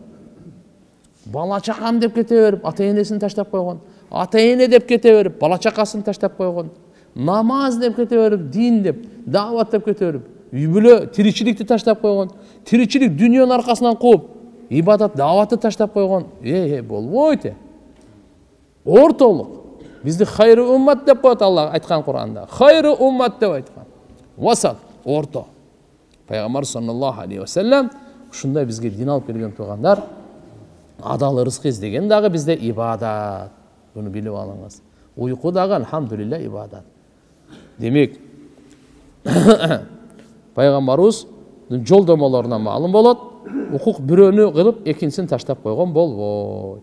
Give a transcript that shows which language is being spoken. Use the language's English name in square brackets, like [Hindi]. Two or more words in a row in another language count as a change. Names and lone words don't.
[Kyrgyz] Бала чакам деп кете берип, ата-энесин таштап койгон, ата-эне деп кете берип, бала чакасын таштап койгон, намаз деп кете берип, дин деп, дават деп кете берип, үй бүлө тиричиликти таштап койгон, тиричилик дүнүйөнүн аркасынан кууп, ибадат даватты таштап койгон, болбойт. Ортолук. Бизди [Arabic] خير أمة [Kyrgyz] деп коет Алла айткан Кур'анда. [Arabic] خير أمة [Kyrgyz] деп айткан. Васат, орто. Пайгамбар [Arabic] صلى الله عليه وسلم [Kyrgyz] ушундай бизге дин алып берген тугандар, адал ырызкы издеген дагы бизде ибадат. Буну билип алыңыз. Уйку дагы алхамдулилла ибадат. Демек, пайгамбарыбыз жолдомолоруна маалым болот, укук бирөөнү кылып, экинчисин таштап койгон болбойт.